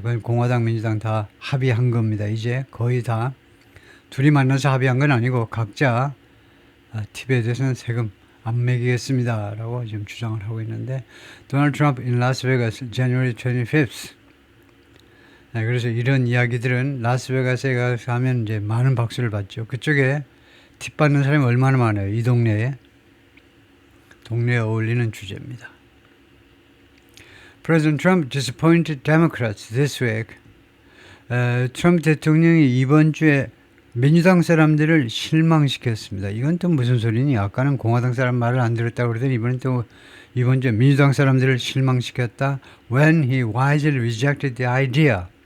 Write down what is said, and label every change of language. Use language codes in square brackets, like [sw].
[ko] 그건 공화당, 민주당 다 합의한 겁니다. 이제 거의 다 둘이 만나서 합의한 건 아니고 각자 팁에 대해서는 세금 안 매기겠습니다 라고 지금 주장을 하고 있는데 도널드 트럼프 in 라스베가스 [en] January 25th. [ko] 그래서 이런 이야기들은 라스베가스에 가서 하면 이제 많은 박수를 받죠. 그쪽에 팁 받는 사람이 얼마나 많아요. 이 동네에 어울리는 주제입니다. [en] President Trump disappointed Democrats this week. [ko] 트럼프 대통령이 이번 주에 민주당 사람들을 실망시켰습니다. 이건 또 무슨 소리니? 아까는 공화당 사람 말을 안 들었다고 그러더니 이번 주에 민주당 사람들을 실망시켰다. [en] When he wisely rejected the idea.